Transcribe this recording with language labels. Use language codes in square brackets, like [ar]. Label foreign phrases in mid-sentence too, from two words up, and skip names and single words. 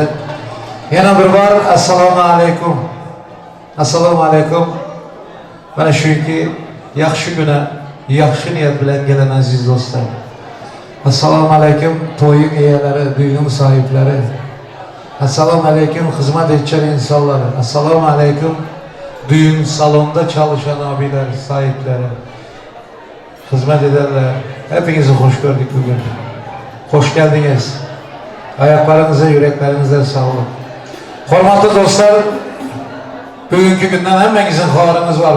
[tr] Yana bir var. [ar] Assalamu alaikum. Assalamu alaikum. [tk] Bana şu iki yaxşı güne, yaxşı niyet bilen gelen aziz dostlar. [ar] Assalamu alaikum [tk] toyun eyeleri, [tr] düğünün sahipleri. [ar] Assalamu alaikum [tr] hizmet edecek insanları. [ar] Assalamu alaikum [tr] düğün salonda çalışan abiler, sahipleri. Hizmet ederler. Hepinizi hoş gördük bugün. Hoş geldiniz. Ayaklarınıza, yüreklerinize sağlık. [tk] Hormatlı dostlar, [tr] bugünkü günden hemmenizin haberiniz var.